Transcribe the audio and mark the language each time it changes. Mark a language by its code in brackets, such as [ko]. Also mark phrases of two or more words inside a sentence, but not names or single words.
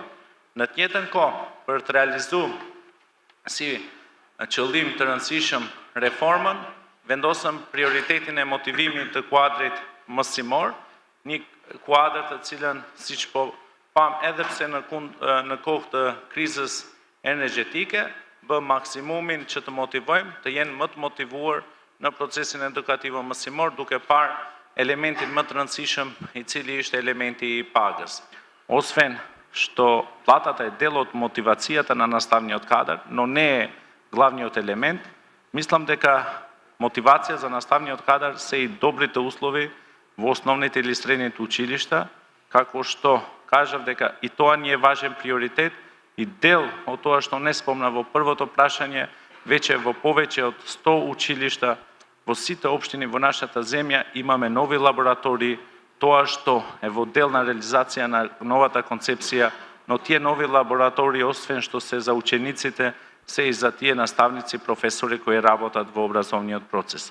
[sq] Në të njëjtën kohë, për të realizuar si qëllim të rëndësishëm reformën, vendosëm prioritetin e motivimit të kuadrit mësimor, një kuadër të cilën, siç po pam edhe pse në kohë të krizës energjetike, bë maksimumin që të motivojmë, të jenë më të motivuar në procesin edukativ mësimor, duke parë elementin më të rëndësishëm i cili ishte elementi i pagës. [mk] Osвен što платата е дел од мотивацијата на наставниот кадар, но не е главниот елемент, мислам дека мотивација за наставниот кадар се и добрите услови во основните или средните училишта, како што кажав дека и тоа ни е важен приоритет и дел од тоа што не спомна во првото прашање, веќе во повеќе од 100 училишта во сите општини во нашата земја имаме нови лаборатории, тоа што е во дел на реализација на новата концепција, но тие нови лаборатории, освен што се за учениците, се и за тие наставници, професори кои работат во образовниот процес.